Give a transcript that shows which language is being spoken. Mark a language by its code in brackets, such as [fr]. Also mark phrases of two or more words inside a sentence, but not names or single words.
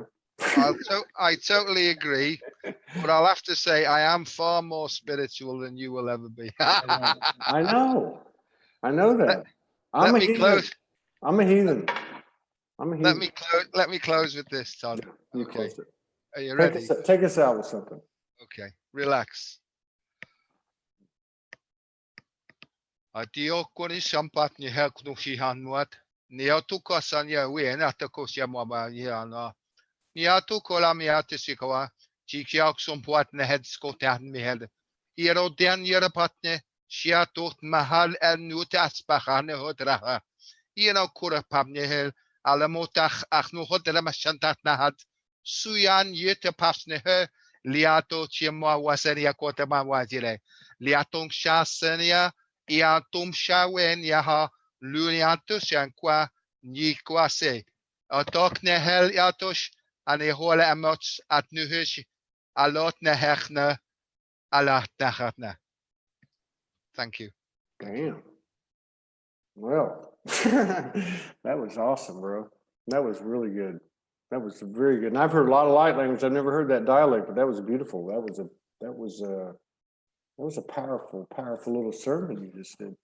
[en] I totally agree, but I'll have to say I am far more spiritual than you will ever be. I know that. I'm a heathen. Let me close with this, Todd. You close it. Are you ready? Take us out with something. Okay, relax. Adio koni sampat ni hek no shihan muat. Ni atu kasanya we na ta kosia mama yana. Ni atu kola mi atu sikawa. Chikiak sompat ne head skotan mi head. Iro den yere patne. Shiatot mahal en nut asbachane hodraha. Ino kura pamne hel. Alamotach ach no hodra mashantat nahad. Suyan yete pasne he. liato chimwa wasenia kotama wajile. Liatong shasenia, iatum shawenia ha, luniatus yankwa nikwase. Otok nehel yatosh, ane hole amots at nuhish, alot nehechne, alat nechatne. Thank you. Damn. Well, that was awesome, bro. That was really good. That was very good. And I've heard a lot of light language. I've never heard that dialect, but that was beautiful. That was a powerful, powerful little sermon you just did.